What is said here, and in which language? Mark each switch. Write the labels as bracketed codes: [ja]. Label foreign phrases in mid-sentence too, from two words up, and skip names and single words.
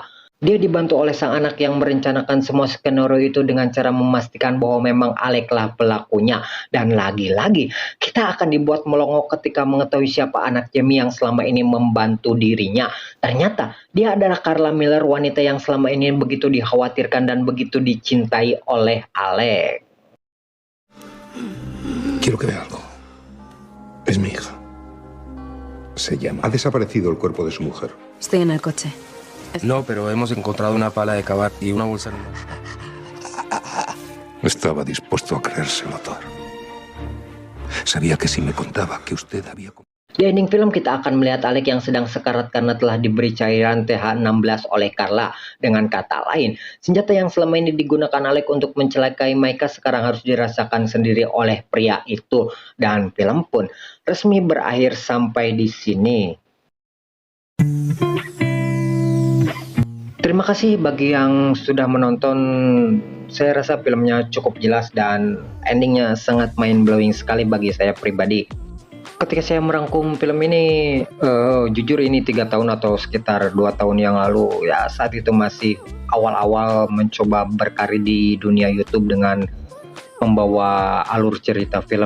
[id] Dia dibantu oleh sang anak yang merencanakan semua skenario itu dengan cara memastikan bahwa memang Alec lah pelakunya. Dan lagi-lagi kita akan dibuat melongo ketika mengetahui siapa anak Jamie yang selama ini membantu dirinya. Ternyata dia adalah Carla Miller, wanita yang selama ini begitu dikhawatirkan dan begitu dicintai oleh Alec. [es] Quiero que vea algo. Es mi hija. Se llama. Ha desaparecido el cuerpo de su mujer. Estoy en el coche. No, pero hemos encontrado una pala de cavar y una bolsa en el... Estaba dispuesto a creérselo todo. Sabía que si me contaba que usted había... [id] Di ending film kita akan melihat Alec yang sedang sekarat karena telah diberi cairan TH16 oleh Carla. Dengan kata lain, senjata yang selama ini digunakan Alec untuk mencelakai Micah sekarang harus dirasakan sendiri oleh pria itu. Dan film pun resmi berakhir sampai di sini. Terima kasih bagi yang sudah menonton. Saya rasa filmnya cukup jelas dan endingnya sangat [en] mind-blowing sekali [id] bagi saya pribadi. Ketika saya merangkum film ini, jujur ini 3 tahun atau sekitar 2 tahun yang lalu, ya saat itu masih awal-awal mencoba berkarir di dunia YouTube dengan membawa alur cerita film.